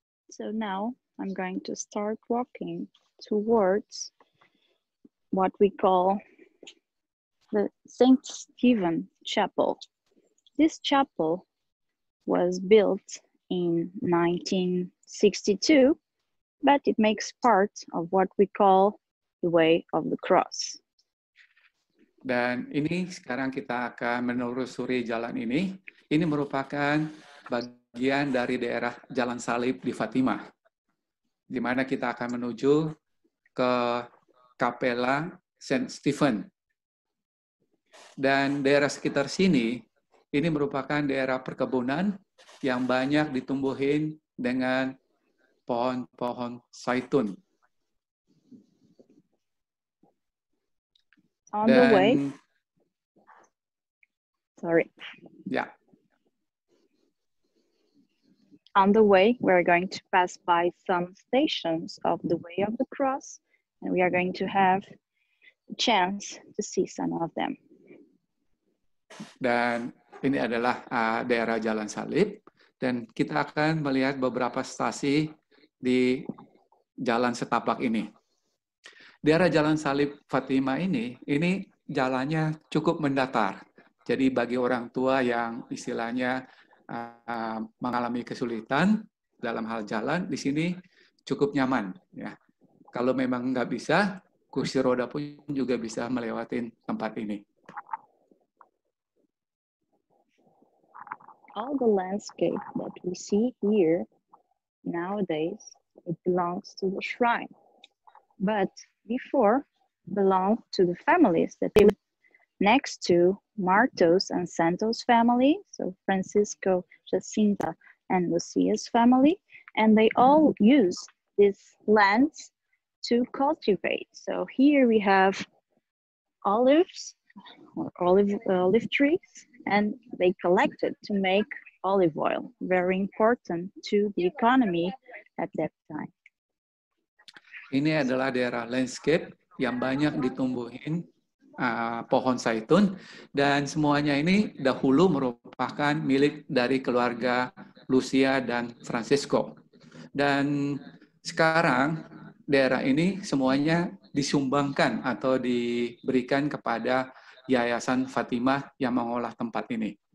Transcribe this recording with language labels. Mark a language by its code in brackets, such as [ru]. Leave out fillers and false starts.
[en] So now I'm going to start walking towards what we call the St. Stephen Chapel. This chapel was built in 1962, but it makes part of what we call the Way of the Cross. [id] Dan ini sekarang kita akan menelusuri jalan ini. Ini merupakan bagian dari daerah Jalan Salib di Fatima, di mana kita akan menuju ke Kapela St. Stephen. Dan daerah sekitar sini, ini merupakan daerah perkebunan yang banyak ditumbuhin dengan pohon-pohon zaitun. [en] On the way, sorry. [id] Ya. [en] On the way, we're going to pass by some stations of the Way of the Cross, and we are going to have a chance to see some of them. [id] Dan ini adalah daerah Jalan Salib, dan kita akan melihat beberapa stasi di jalan setapak ini. Daerah Jalan Salib Fatima ini jalannya cukup mendatar. Jadi bagi orang tua yang istilahnya mengalami kesulitan dalam hal jalan, di sini cukup nyaman. Ya. Kalau memang nggak bisa, kursi roda pun juga bisa melewati tempat ini. [en] All the landscape that we see here nowadays, it belongs to the shrine. But before, belonged to the families that lived next to Martos and Santos family, so Francisco, Jacinta, and Lucia's family, and they all use these lands to cultivate. So here we have olives, or olive trees, and they collected to make olive oil, very important to the economy at that time. [id] Ini adalah daerah landscape yang banyak ditumbuhin pohon zaitun, dan semuanya ini dahulu merupakan milik dari keluarga Lucia dan Francisco. Dan sekarang daerah ini semuanya disumbangkan atau diberikan kepada Yayasan Fatimah yang mengolah tempat ini.